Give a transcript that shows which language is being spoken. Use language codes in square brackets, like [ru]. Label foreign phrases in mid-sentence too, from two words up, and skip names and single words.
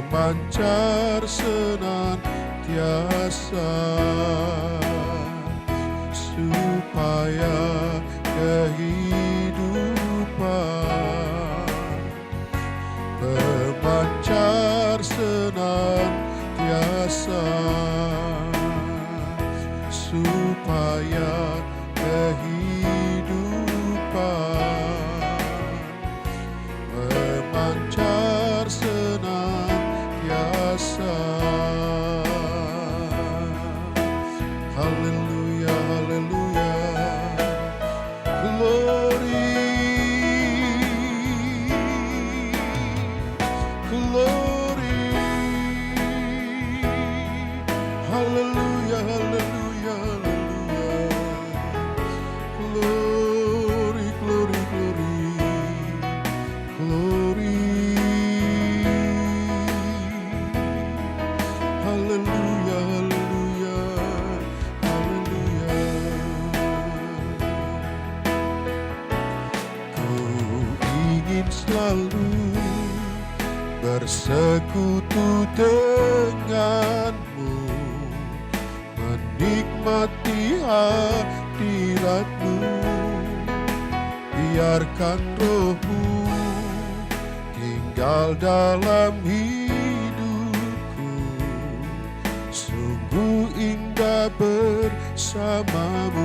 [id] memancar senantiasa, supaya kehidupan memancar senantiasa, supaya kehidupan memancar senantiasa. Haleluya, haleluya, glory, glory, haleluya, haleluya, haleluya, [en] glory, glory, glory, glory, [id] haleluya, haleluya, haleluya. Ku ingin selalu bersekutu denganmu, menikmati hadiratmu. Biarkan rohmu tinggal dalam hidupku, sungguh indah bersamamu.